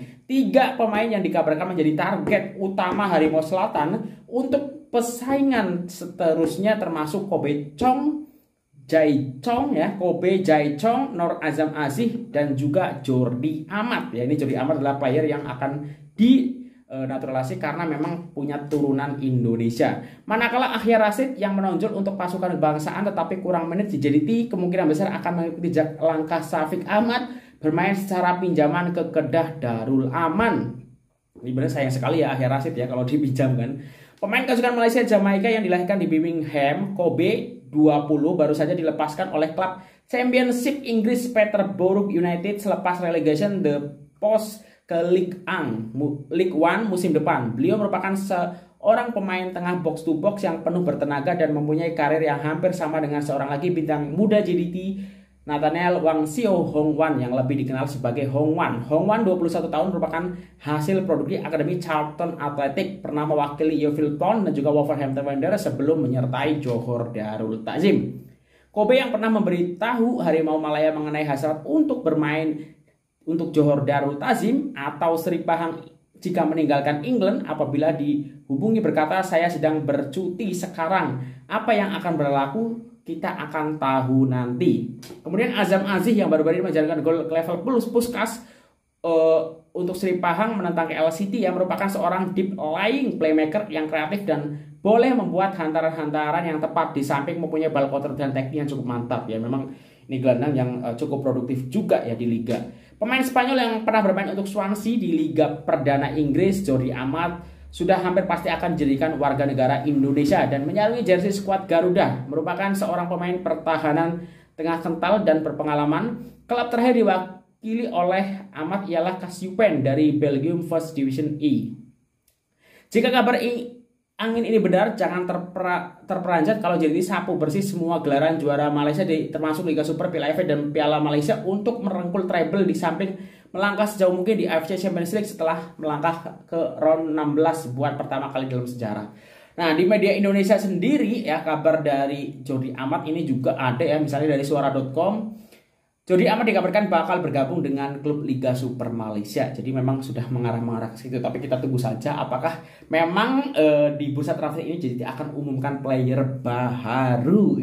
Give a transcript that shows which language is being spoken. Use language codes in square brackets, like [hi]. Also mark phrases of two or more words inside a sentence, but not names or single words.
[ms] 3 pemain yang dikabarkan menjadi target utama Harimau Selatan untuk persaingan seterusnya termasuk Kobe Chong, Jai Chong ya, Kobe Jai Chong, Nur Azam Aziz dan juga Jordi Amat ya. [id] Ini Jordi Amat adalah player yang akan dinaturalisasi karena memang punya turunan Indonesia. [ms] Manakala Akhir Rasid yang menonjol untuk pasukan kebangsaan tetapi kurang menit di JDT kemungkinan besar akan mengikuti langkah Syafiq Ahmad bermain secara pinjaman ke Kedah Darul Aman. [id] Ini benar sayang sekali ya Akhir Rasid ya kalau dipinjamkan. [ms] Pemain kesukaan Malaysia Jamaika yang dilahirkan di Birmingham, Kobe 20 baru saja dilepaskan oleh klub Championship Inggris Peterborough United selepas relegation The Post ke League One musim depan. Beliau merupakan seorang pemain tengah [en] box to box [ms] yang penuh bertenaga dan mempunyai karir yang hampir sama dengan seorang lagi bintang muda JDT, Nathaniel Wang Sio Hong Wan yang lebih dikenal sebagai Hong Wan. Hong Wan 21 tahun merupakan hasil produksi Akademi Charlton Athletic, pernah mewakili Yeovil Town dan juga Wolverhampton Wanderers sebelum menyertai Johor Darul Ta'zim. Kobe yang pernah memberitahu Harimau Malaya mengenai hasrat untuk bermain untuk Johor Darul Ta'zim atau Sri Pahang jika meninggalkan England apabila dihubungi berkata, "Saya sedang bercuti sekarang. Apa yang akan berlaku kita akan tahu nanti." Kemudian Azam Aziz yang baru-baru ini menjalankan gol level plus Puskas untuk Sri Pahang menentang LCT yang merupakan seorang [en] deep lying playmaker [ms] yang kreatif dan boleh membuat hantaran-hantaran yang tepat di samping mempunyai [en] ball counter [ms] dan teknik yang cukup mantap ya. [id] Memang ini gelandang yang cukup produktif juga ya di liga. [ms] Pemain Spanyol yang pernah bermain untuk Swansea di Liga Perdana Inggris, Jordi Amat, sudah hampir pasti akan dijadikan warga negara Indonesia dan menyarungi jersey skuad Garuda. Merupakan seorang pemain pertahanan tengah kental dan berpengalaman. Klub terakhir diwakili oleh Amat ialah Kasyupen dari Belgium First Division E. Jika kabar angin ini benar, jangan terperanjat kalau jadi sapu bersih semua gelaran juara Malaysia termasuk Liga Super, Piala AFF dan Piala Malaysia untuk merengkul treble di samping melangkah sejauh mungkin di AFC Champions League setelah melangkah ke [en] round 16 [ms] buat pertama kali dalam sejarah. [id] Nah, di media Indonesia sendiri ya, kabar dari Jordi Amat ini juga ada ya, misalnya dari suara.com. Jordi Amat dikabarkan bakal bergabung dengan klub Liga Super Malaysia. Jadi memang sudah mengarah-mengarah ke situ. Tapi kita tunggu saja apakah memang di bursa transfer ini jadi akan umumkan player baru.